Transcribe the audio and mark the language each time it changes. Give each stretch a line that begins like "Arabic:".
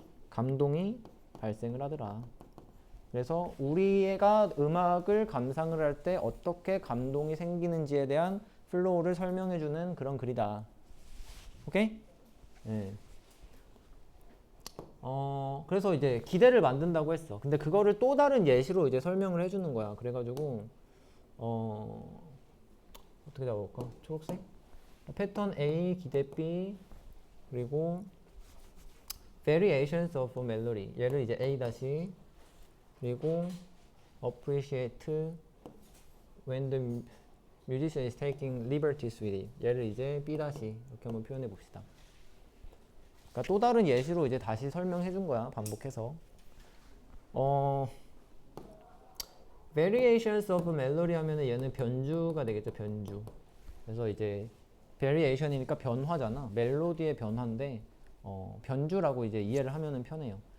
Korean: 감동이 발생을 하더라. 그래서 우리가 음악을 감상을 할 때 어떻게 감동이 생기는지에 대한 플로우를 설명해주는 그런 글이다. 오케이? 네. 그래서 이제 기대를 만든다고 했어. 근데 그거를 또 다른 예시로 이제 설명을 해주는 거야. 그래가지고 어떻게 잡아볼까? 초록색? 패턴 A, 기대 B, 그리고
English: variations of melody.
Korean: 얘를 이제 A 다시, 그리고
English: appreciate when the musician is taking liberties with it.
Korean: 얘를 이제 B 다시 이렇게 한번 표현해 봅시다. 그러니까 또 다른 예시로 이제 다시 설명해 준 거야. 반복해서.
English: variations of melody
Korean: 하면은 얘는 변주가 되겠죠. 변주. 그래서 이제 variation이니까 변화잖아. 멜로디의 변화인데 변주라고 이제 이해를 하면은 편해요.